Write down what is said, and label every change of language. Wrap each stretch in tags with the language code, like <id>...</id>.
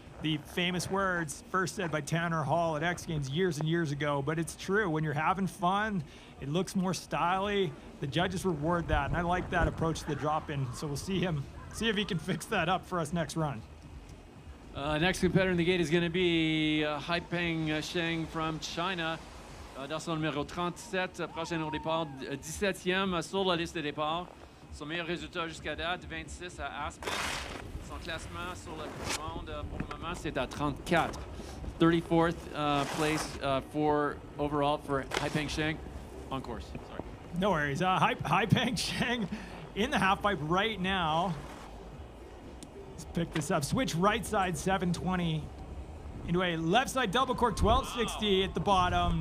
<en>The famous words first said by Tanner Hall at X Games years and years ago, but it's true. When you're having fun, it looks more stylish. The judges reward that, and I like that approach to the drop-in. So we'll see if he can fix that up for us next run. Next competitor in the gate is going to be Haipeng Sheng from China.</en> <fr>Dorsal numéro 37, prochain au départ, 17e sur la liste de départ. Son meilleur résultat jusqu'à date, 26 à Aspen. Son classement sur la Coupe du Monde pour le moment, c'est à 34.</fr> <en>34th place for overall for Haipeng Sheng on course. Sorry. No worries. Haipeng Sheng in the half pipe right now. Let's pick this up. Switch right side 720 into a left side double cork 1260 at the bottom.</en>